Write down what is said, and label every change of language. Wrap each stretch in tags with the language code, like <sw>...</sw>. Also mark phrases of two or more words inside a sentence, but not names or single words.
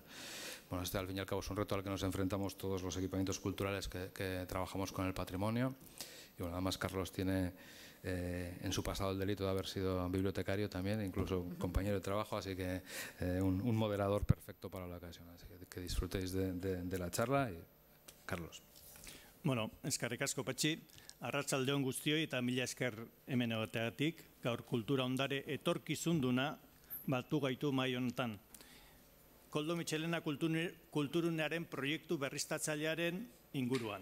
<es>Bueno, este al fin y al cabo es un reto al que nos enfrentamos todos los equipamientos culturales que trabajamos con el patrimonio. Y bueno, además Carlos tiene en su pasado el delito de haber sido bibliotecario también, incluso compañero de trabajo, así que un moderador perfecto para la ocasión. Así que disfrutéis de la charla. Y, Carlos.</es> <eu>Bueno, eskerrik asko Patxi, arratsaldeon guztioi eta mila esker hemen egoteagatik, gaur kultura ondare etorkizunduna batu gaitu mahai honetan. Koldo Mitxelena kulturunearen proiektu berriztatzailearen inguruan.</eu>